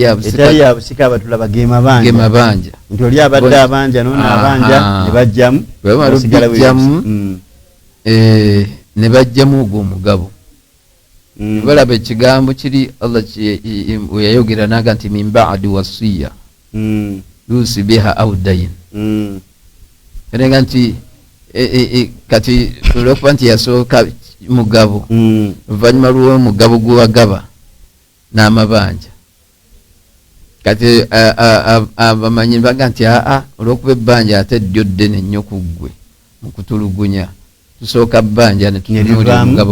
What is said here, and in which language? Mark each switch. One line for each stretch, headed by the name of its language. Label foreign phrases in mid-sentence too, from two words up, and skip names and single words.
Ganda: yabusika abatulaba ge mabanja nti oli abadde abanja nono abanja ne bajjamu ne bajjamu ogwo omugabo balaba ekigambo kiri Allah weyayogera naga nti min
Arabic: بعد وصية يوصي بها أو دين
Ganda: erenga nti kati olwokuba nti yasooka mugabo oluvannyuma lw'omugabo gwewagaba n'amabanja kati abamanyi baga nti olwokuba ebbanja ate ddyo ddene nnyo ku ggwe mu kutulugunya tusooka bbanja ne tutunulira omugabo